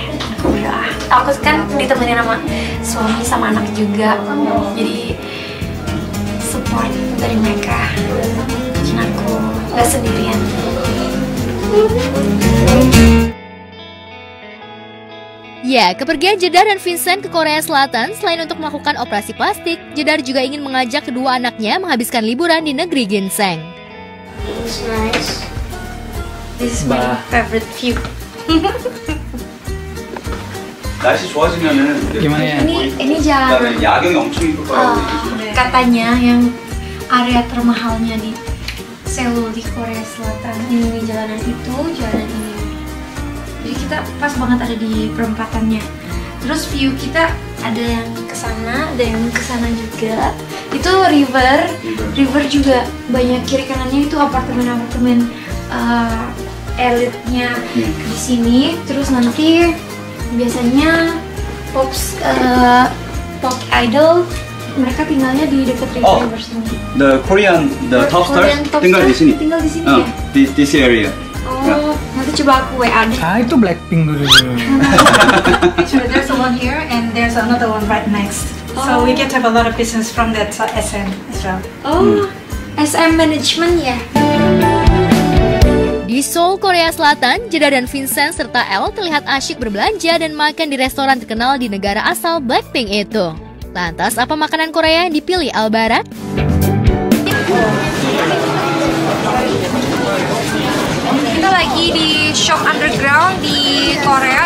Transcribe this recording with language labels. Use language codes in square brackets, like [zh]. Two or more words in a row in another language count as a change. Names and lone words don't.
[id] Aku berdoa, aku kan ditemenin sama suami sama anak juga, jadi support dari mereka, dan aku gak sendirian. Ya, kepergian Jedar dan Vincent ke Korea Selatan selain untuk melakukan operasi plastik, Jedar juga ingin mengajak kedua anaknya menghabiskan liburan di negeri ginseng. [en] It's nice. This is my favorite view. [ko] 날씨 좋아지면은 이제 [id] Gimana ya? Ini jalan. [ko] 그다음에 야경이 엄청 이쁠 거라고 [id] Katanya yang area termahalnya di Seoul di Korea Selatan ini jalanan itu, jalan ini. Jadi kita pas banget ada di perempatannya. Terus view kita ada yang kesana, ada yang kesana juga. Itu river juga banyak, kiri kanannya itu apartemen elitnya di sini. Terus nanti biasanya [en] pop idol [id] mereka tinggalnya di dekat river sini. [en] The top stars [id] tinggal di sini. Tinggal di sini ya? [en] This area. [id] Oh, nanti coba aku WA deh. Itu Blackpink dulu. [en] Actually, there's a one here and there's another one right next. So we get to have a lot of business from that SM as well. [id] Oh, SM Management ya? Di Seoul, Korea Selatan, Jedar dan Vincent serta Elle terlihat asyik berbelanja dan makan di restoran terkenal di negara asal Blackpink itu. Lantas, apa makanan Korea yang dipilih Albara? Kita lagi di Shop Underground di Korea.